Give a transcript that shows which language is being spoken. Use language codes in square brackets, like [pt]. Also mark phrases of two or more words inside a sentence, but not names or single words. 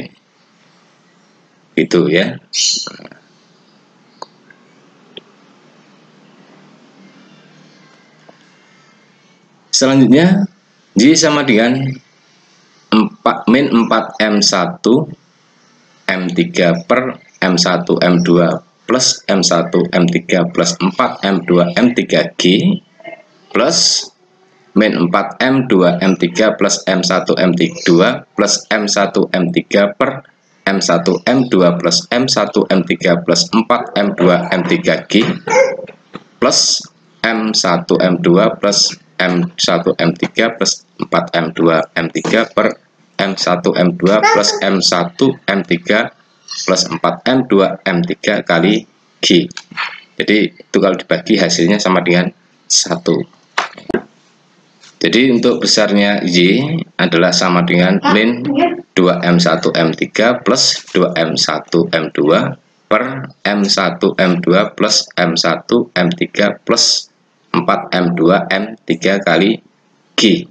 [id] Itu ya. Selanjutnya Y sama dengan min 4M1 M3 per M1 M2 plus M1 M3 plus 4M2 M3G plus min 4M2 M3 plus M1 M2 plus M1 M3 per M1 M2 plus M1 M3 plus 4M2 M3G plus M1 M2 plus M1 M3 plus 4M2 M3 per M1 M2 plus M1 M3 plus 4M2 M3 kali G. Jadi itu kalau dibagi hasilnya sama dengan 1. Jadi untuk besarnya Y adalah sama dengan min 2M1 M3 plus 2M1 M2 per M1 M2 plus M1 M3 plus 4M2 M3 kali G.